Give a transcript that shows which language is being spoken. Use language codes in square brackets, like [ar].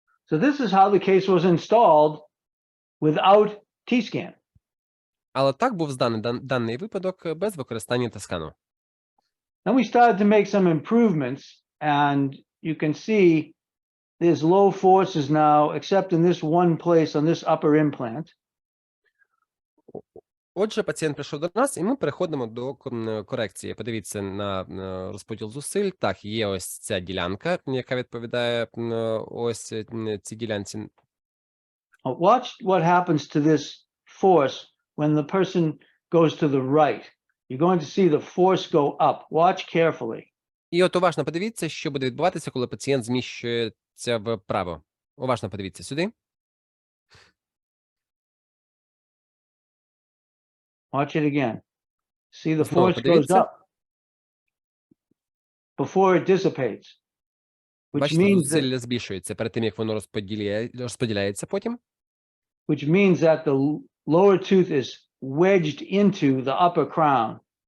[en] So this is how the case was installed without T-scan. [uk] Але так був зданий даний випадок без використання тест-скану. [en] Then we started to make some improvements, and you can see there's low forces now, except in this one place on this upper implant. [uk] Отже, пацієнт прийшов до нас, і ми переходимо до корекції. Подивіться на розподіл зусиль. Так, є ось ця ділянка, яка відповідає ось цій ділянці. [en] Watch what happens to this force when the person goes to the right. You're going to see the force go up. Watch carefully. [uk] І от уважно подивіться, що буде відбуватися, коли пацієнт зміщується вправо. Уважно подивіться сюди. [en] Watch it again. See the force goes up before it dissipates. Which [uk] Бачите, [en] means [uk] зусилля збільшується перед тим, як воно розподіляється потім. [en] Which means that the lower tooth is wedged into the upper crown,